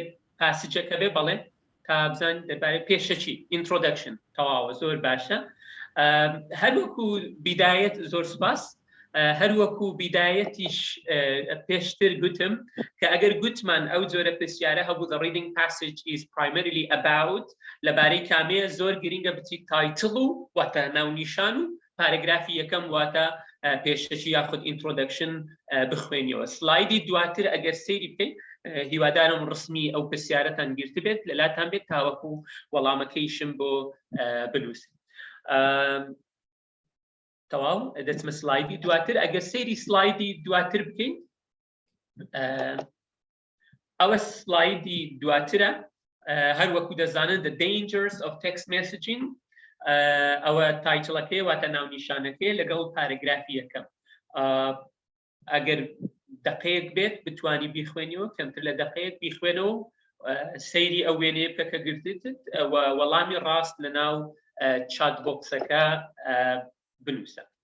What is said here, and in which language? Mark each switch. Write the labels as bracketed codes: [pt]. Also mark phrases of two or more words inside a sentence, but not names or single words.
[ckb] پاسیجەکە بێ بەڵێ تا بزان دەربارەی پێشەچی ئینترۆدەکشن تەواوە زۆر باشە هەروەکو بیدایەت زۆر سپاس هەروەکو بیدایەتیش پێشتر گوتم کە ئەگەر گوتمان ئەو جۆرە پرسیارە هەبوو [en] the reading passage is primarily about [ckb] لەبارەی کامەیە زۆر گرینگە بچیت تایتڵ و واتە ناونیشان و پارەگرافی یەکەم واتە پێشەچی یاخود ئینترۆدەکشن بخوێنیەوە سلایدی دواتر ئەگەر سەیری بکەین هیوادارم ڕسمی ئەو پرسیارەتان گرت بێت لەلاتان بێت تاوەکو وەڵامەکەیشم بۆ بنووسین تەواو دەچمە سلایدی دواتر ئەگەر سەیری سلایدی دواتر بکەین ئەوە سلایدی دواترە هەروەکو دەزانن [en] the dangers of text messaging [ckb] ئەوە تایتڵەکەی واتە ناونیشانەکەی لەگەڵ پارەگرافی یەکەم ئەگەر دقەیەک بێت بتوانی بیخوێنیەوە کەمتر لە دقەیەک بیخوێنەوە سەیری ئەو وێنەیە بکە کە گرتت وەڵامی ڕاست لە ناو [en] chat box [ckb] بنووسە